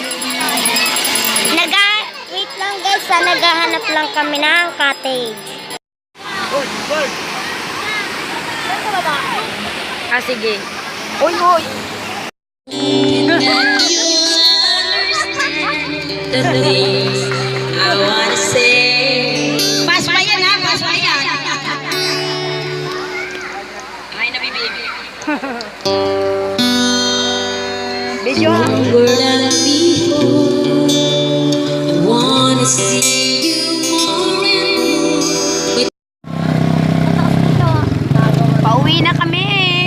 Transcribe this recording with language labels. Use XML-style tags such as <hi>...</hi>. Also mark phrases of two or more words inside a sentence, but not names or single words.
<tl>Wait lang guys, naghahanap lang kami ng cottage. Sige. Uy, uy.</tl> <en>the things I wanna say.</en> <tl>Pass pa yan ha, pass pa yan. Ay, nabibig. Video.</tl> <en>Longer than before. I wanna see you more and more.</en> <tl>Pauwi na kami.</tl>